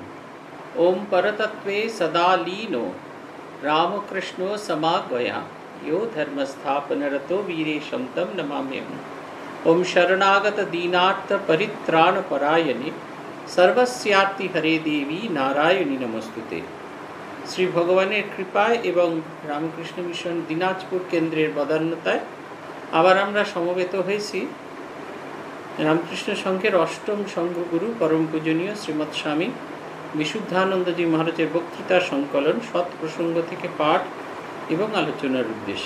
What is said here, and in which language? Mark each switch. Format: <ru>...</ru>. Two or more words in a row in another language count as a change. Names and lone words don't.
<sa>ओम परतत्वे सदा लीनो रामकृष्णो समागया यो धर्मस्थापनरतो वीरेशं तं नमाम्यहम्। ओम शरणागत दीनार्थ परित्राण परायणे सर्वस्यार्ति हरे देवी नारायणी नमस्तुते।</sa> <bn>श्री भगवाনের কৃপায় এবং রামকৃষ্ণ মিশন দিনাজপুর কেন্দ্রের বদান্যতায় আবার আমরা সমবেত হয়েছি রামকৃষ্ণ সংঘের অষ্টম সংঘগুরু পরম পূজনীয় শ্রীমৎ স্বামী বিশুদ্ধানন্দজি মহারাজের বক্তৃতা সংকলন সৎ প্রসঙ্গ থেকে পাঠ এবং আলোচনার উদ্দেশ্যে।</bn>